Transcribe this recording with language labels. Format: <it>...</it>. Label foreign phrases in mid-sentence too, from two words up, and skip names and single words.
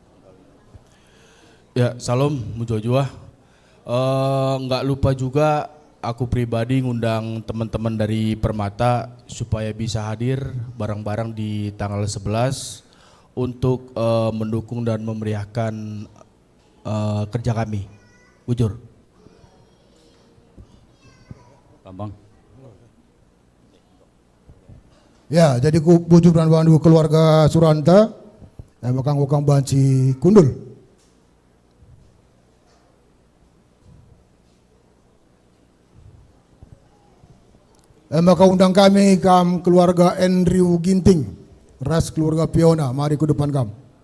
<btx>Ya, salam mujur-juah.</btx> <id>Nggak lupa juga aku pribadi ngundang teman-teman dari Permata supaya bisa hadir bareng-bareng di tanggal 11 untuk mendukung dan memeriahkan kerja kami.</id> <btx>Bujur. Bambang. Ya, jadi ku bujur dan bandu keluarga Suranta, makang banci kundul. Maka undang kami keluarga Andrew Ginting, ras keluarga Fiona,</btx> <id>mari ke depan</id> <btx>kam.</btx>